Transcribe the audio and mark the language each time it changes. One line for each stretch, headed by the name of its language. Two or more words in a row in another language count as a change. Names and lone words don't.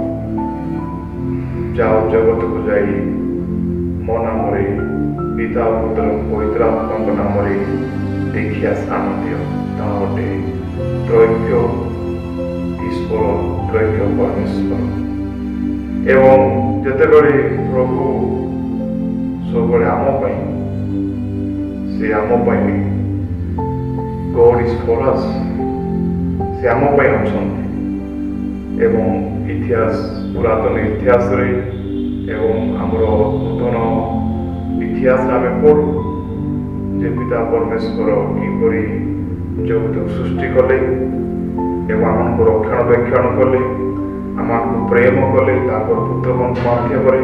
Odia: ଯାଅ ଜଗତକୁ ଯାଇ ମୋ ନାମରେ ପିତା, ପୁତ୍ର, ପବିତ୍ର ଆତ୍ମାଙ୍କ ନାମରେ ଦୀକ୍ଷା ସ୍ନାନ ଦିଅ। ତାହା ଗୋଟେ ତ୍ରୈକ୍ୟ ଈଶ୍ୱର, ତ୍ରୈକ୍ୟ ପରମେଶ୍ୱର। ଏବଂ ଯେତେବେଳେ ପ୍ରଭୁ ସବୁବେଳେ ଆମ ପାଇଁ, ସେ ଆମ ପାଇଁ,
English: God is for us,
Odia: ସେ ଆମ ପାଇଁ ଅଛନ୍ତି ଏବଂ ପୁରାତନ ଇତିହାସରେ ଏବଂ ଆମର ନୂତନ ଇତିହାସରେ ଆମେ ପଢ଼ୁ ଯେ ପିତା ପରମେଶ୍ୱର କିପରି ଜଗତକୁ ସୃଷ୍ଟି କଲେ ଏବଂ ଆମକୁ ରକ୍ଷଣାବେକ୍ଷଣ କଲେ, ଆମକୁ ପ୍ରେମ କଲେ ତାଙ୍କର ପୁତ୍ରଙ୍କ ମାଧ୍ୟମରେ।